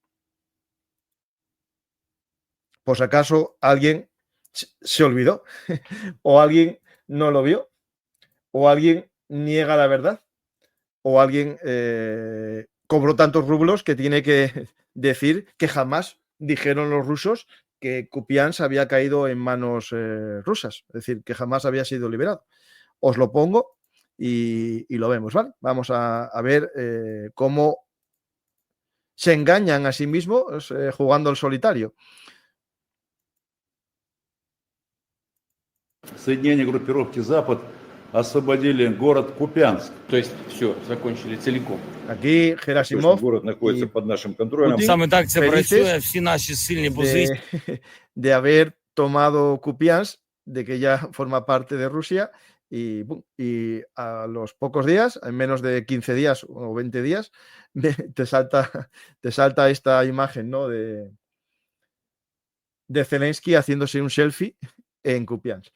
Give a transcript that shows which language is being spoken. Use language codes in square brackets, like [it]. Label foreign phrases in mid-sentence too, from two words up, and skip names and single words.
[es] Por si acaso alguien se olvidó o alguien no lo vio o alguien niega la verdad o alguien cobró tantos rublos que tiene que decir que jamás dijeron los rusos que Kupiansk había caído en manos rusas, es decir, que jamás había sido liberado. Os lo pongo y lo vemos, ¿vale? Vamos a ver cómo se engañan a sí mismos jugando al solitario. [ru] Соединения группировки «Запад» освободили город Купянск. То есть все, закончили целиком. [es] Aquí Gerasimov [ru] Город находится под нашим контролем. [uk] Саме так це працює, всі наші сильні позиції. [es] De haber tomado Kupiansk, de que ya forma parte de Rusia, y a los pocos días, en menos de 15 días o 20 días, te salta esta imagen, ¿no? de Zelensky haciéndose un selfie en Kupiansk.